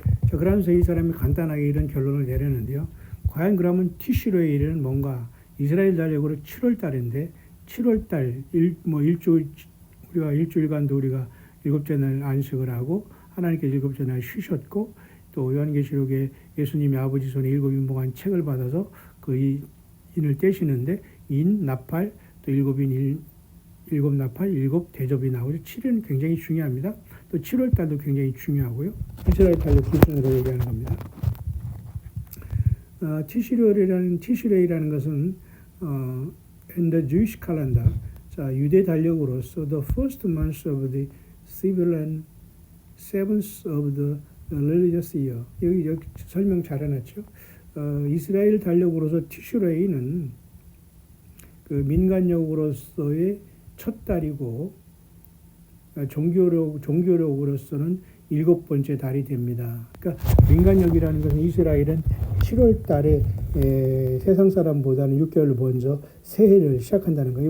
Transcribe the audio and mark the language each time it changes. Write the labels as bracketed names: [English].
[Korean] 자, 그러면서 이 사람이 간단하게 이런 결론을 내렸는데요. 과연 그러면 티시로의 일은 뭔가 이스라엘 달력으로 7월 달인데 7월 달 우리가 일주일간도 우리가 7째 날 안식을 하고 하나님께서 7째 날 쉬셨고 또 요한계시록에 예수님이 아버지 손에 7인봉한 책을 받아서 그 인을 떼시는데 인, 나팔, 또 7인 7나팔, 7대접이 나오죠. 7일은 굉장히 중요합니다. 또 7월 달도 굉장히 중요하고요. 이스라엘 달력 기준으로 얘기하는 겁니다. 티시레이라는 것은 [English] in the Jewish calendar, [Korean] 자, 유대 달력으로서 [English] the first month of the civil and seventh of the religious year. [Korean] 여기 설명 잘 해놨죠. 이스라엘 달력으로서 티슈레이는 그 민간력으로서의 첫 달이고 종교력으로서는 7번째 달이 됩니다. 그러니까 민간력이라는 것은 이스라엘은 7월 달에 세상 사람보다는 6개월 먼저 새해를 시작한다는 거예요.